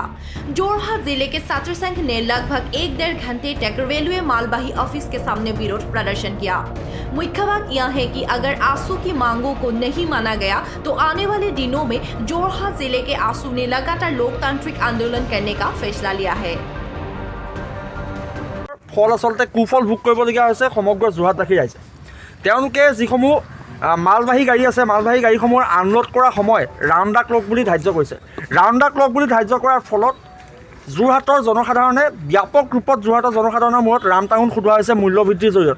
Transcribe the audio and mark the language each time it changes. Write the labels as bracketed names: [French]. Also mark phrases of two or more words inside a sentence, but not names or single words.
[Hindi] जोरहाट जिले के छात्र संघ ने लगभग 1-1.5 घंटे तक रेलवे मालवाही ऑफिस के सामने विरोध प्रदर्शन किया। मुख्य बात यह है कि अगर आसू की मांगों को नहीं माना गया तो आने वाले दिनों में जोरहाट जिले के आसू ने लगातार लोकतांत्रिक आंदोलन करने का फैसला लिया है। [Assamese] ফল আচলতে কুফল ভোগ কৰিবলগীয়া হৈছে সমগ্ৰ যোৰহাটবাসী ৰাইজে। তেওঁলোকে যিসমূহ মালবাহী গাড়ী আছে, মালবাহী গাড়ীসমূহৰ আনলোড কৰাৰ সময় [English] round the clock [Assamese] বুলি ধাৰ্য কৰিছে। [English] round the clock [Assamese] বুলি ধাৰ্য কৰাৰ ফলত যোৰহাটৰ জনসাধাৰণে ব্যাপক ৰূপত যোৰহাটৰ জনসাধাৰণৰ মূৰত ৰামটাঙোন খুন্দোৱা হৈছে মূল্যবৃদ্ধিৰ জৰিয়তে।